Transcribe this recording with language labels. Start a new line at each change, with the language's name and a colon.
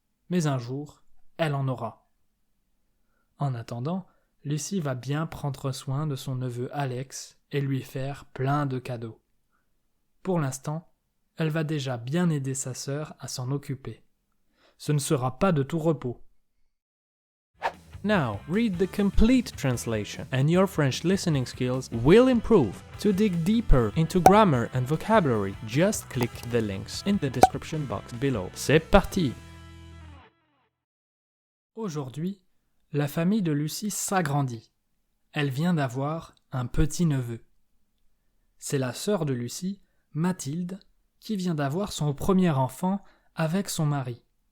French: Mais un jour, elle en aura. En attendant, Lucie va bien prendre soin de son neveu Alex et lui faire plein de cadeaux. Pour l'instant, elle va déjà bien aider sa sœur à s'en occuper. Ce ne sera pas de tout repos.
English: Now, read the complete translation and your French listening skills will improve. To dig deeper into grammar and vocabulary, just click the links in the description box below.
French: C'est parti! Aujourd'hui, la famille de Lucie s'agrandit. Elle vient d'avoir un petit-neveu. C'est la sœur de Lucie, Mathilde, qui vient d'avoir son premier enfant avec son mari.